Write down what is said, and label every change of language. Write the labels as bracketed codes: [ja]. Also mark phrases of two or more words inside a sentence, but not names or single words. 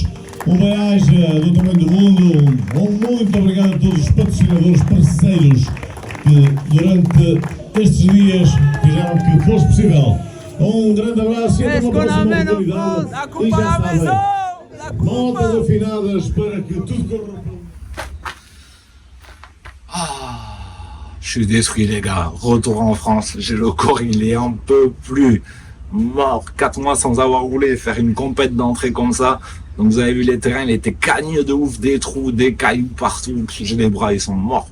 [pt] Bem-aja do tamanho do mundo. Muito obrigado a todos os patrocinadores, parceiros que durante estes dias fizeram que fosse possível. Grande abraço e até uma próxima oportunidade. E já sabem, notas afinadas para que tudo corra. [fr] Je suis détruit les gars, retour en France, j'ai le corps il est un peu plus mort, 4 mois sans avoir roulé, faire une compète d'entrée comme ça, donc vous avez vu les terrains, il était cagneux de ouf, des trous, des cailloux partout, j'ai les bras ils sont morts.